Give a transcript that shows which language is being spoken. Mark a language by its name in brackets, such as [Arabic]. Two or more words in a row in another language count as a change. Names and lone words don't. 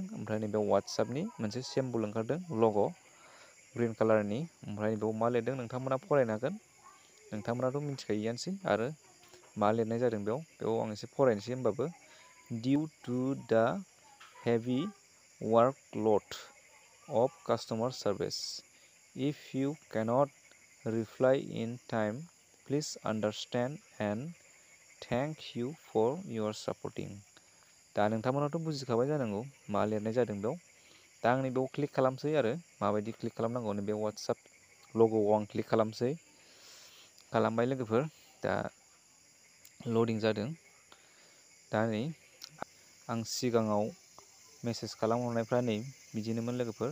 [Bodo] ओमफ्राय नैबेयाव वाट्सएपनि मोनसे सिम्बल ओंखारदों लग' [English] green colour. [Bodo] ओमफ्राय बेयाव मा लिरदों नोंथांमोना फरायनो हागोन। नोंथांमोनाथ' मिथिखायोआनोसै आरो मा लिरनाय जादों बेयाव आं एसे फरायनोसै होमबाबो। [English] due to the heavy workload of customer service, if you cannot reply in time, please understand and thank you for your supporting. [Bodo] दा नोंथांमोनाथ' बुजिखाबाय जानांगौ मा लिरनाय जादों बेयाव। दा आं नैबेयाव क्लिक खालामसै आरो माबायदि क्लिक खालामनांगौ नैबे वाट्सएप लग'आव आं क्लिक खालामसै। खालामबाय लोगोफोर। दा लडिं जादों। दा नै आं सिगाङाव मेसेज खालामहरनायफ्रा नै बिदिनोमोन लोगोफोर।